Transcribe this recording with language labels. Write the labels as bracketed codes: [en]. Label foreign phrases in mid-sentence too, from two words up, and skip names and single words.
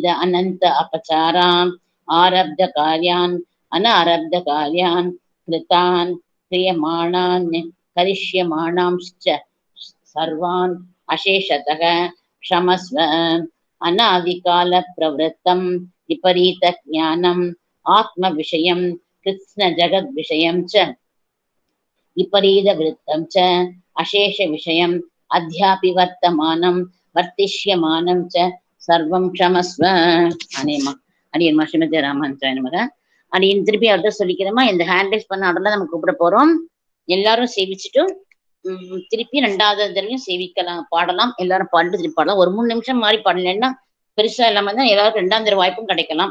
[sa] अनंत अपचारान् आरब्ध कार्यान् अनारब्ध कार्यान् कृतान् क्रियमाणान् करिष्यमाणांश्च सर्वान् अशेषतः क्षमस्व अनादिकाल प्रवृत्तं विपरीत ज्ञानम् आत्म विषयं कृष्ण जगद विषयं च विपरीत वृत्तं च अशेष विषयं अध्यापि वर्तमानं वर्तिष्यमानं च सर्वं क्षमस्व. [ta] அனேமா அடியன்மா ஸ்ரீமதி ராமான்றாய் நமக. அடியன் திருப்பி அவர்கிட்ட சொல்லிக்கிறேமா, இந்த [en] hand raise [ta] பண்ண ஆர்டர்ல நம்ம கூப்பிட போறோம். எல்லாரும் சேவிச்சுட்டு திருப்பி 2வது தடவையும் சேவிக்கலாம், பாடலாம். எல்லாரும் பாடிட்டு திருப்பி பாடலாம். ஒரு 3 நிமிஷம் மாதிரி பாடலன்னா பெருசா இல்லாம தான் எல்லாருக்கும் 2வது தடவை வாய்ப்பும் கிடைக்கலாம்.